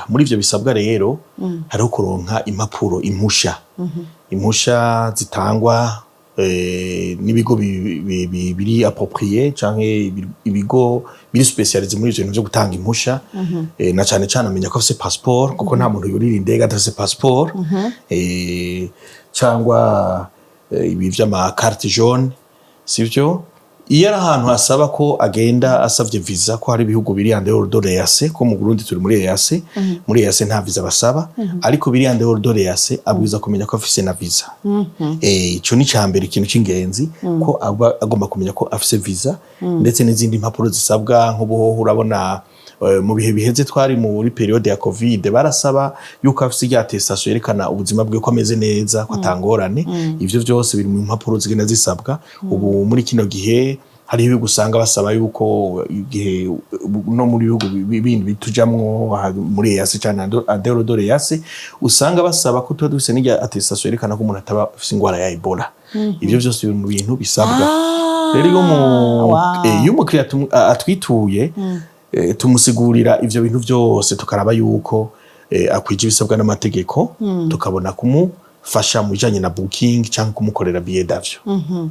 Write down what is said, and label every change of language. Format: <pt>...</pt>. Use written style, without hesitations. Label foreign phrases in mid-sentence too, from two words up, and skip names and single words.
<rn>Muri ivyo bisabwa rero hariho kuronka impapuro impusha zitangwa n'ibigo biri approprié canke ibigo biri specialisé muri ivyo bintu byo gutanga impusha. Na cyane cyane amenya ko afise passeport kuko nta muntu yurira indege adafise passeport. Cyangwa ibi vy'ama carte jaune, sivyo? Iyo ari ahantu hasaba ko agenda asavye visa, ko hari ibihugu biri</rn> <fr>en dehors de l'EAC,</fr> <rn>ko mu Burundi turi muri EAC, muri EAC nta visa basaba, ariko biri</rn> <fr>en dehors de l'EAC</fr> <rn>abwiza kumenya ko afise na visa. Ico ni cambere ikintu c'ingenzi ko agomba kumenya ko afise visa, ndetse n'izindi mpapuro zisabwa nk'ubuhoho. Urabona mu bihe biheze twari muri periode ya Covid barasaba yuko afise ya attestation yerekana ubuzima bwe ko ameze neza, ko atangorane. Ivyo byose biri mu mpapuro zigenda zisabwa. Ubu muri kino gihe hari ibihugu usanga basaba yuko igihe no muri bihugu bindi bitujamwo muri EAC cyane</rn> <fr>en dehors EAC</fr> <rn>usanga basaba ko tuba dufise n'ya attestation yerekana ko umuntu ataba afise ingwara ya Ebola. Ivyo byose biri mu bintu bisabwa. Rero iyo umukiriya atwituye tumusigurira ivyo bintu byose, tukaraba yuko akwije ibisabwa n'amategeko, tukabona kumufasha mu bijanye na booking cyangwa kumukorera</rn> <fr>billet d'avion.</fr>